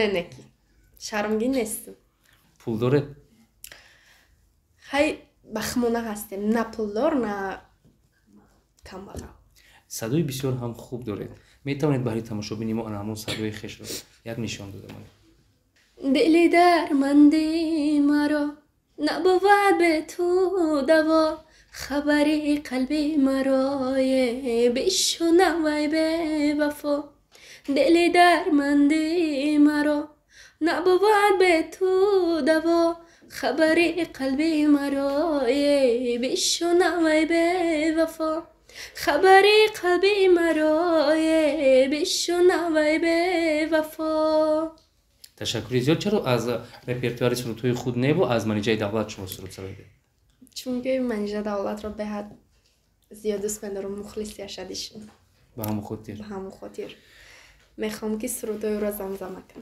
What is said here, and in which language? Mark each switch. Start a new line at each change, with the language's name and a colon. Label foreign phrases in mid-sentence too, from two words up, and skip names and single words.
Tajik: Не ки. Шармгин нестам. пул доред? Хай бахмона ҳастем. На пулдор, на камбағал. садои бисёр ҳам хуб доред. метавонед баҳри тамошобини мо ана ҳамон садои хешро як нишон додамонед?
Persian: دلی درمندی مرا نبود به تو دوا خبری قلبی مرا بشنوی به وفا دلی درمندی مرا نبود به تو دوا خبری قلبی مرا بشنوی به وفا خبری قلبی مرا بشنوی به وفا.
Tajik: ташаккури зиёд. чаро аз репертуари сурудҳои худ небо аз манеҷаи давлат шумо суруд сароед? Чунки манеҷаи давлатро беҳад зиёд дӯст медорам, мухлисияша дишам. ба ҳамон хотир? ба ҳамон хотир мехоҳам ки сурудҳоиро замзама кунам.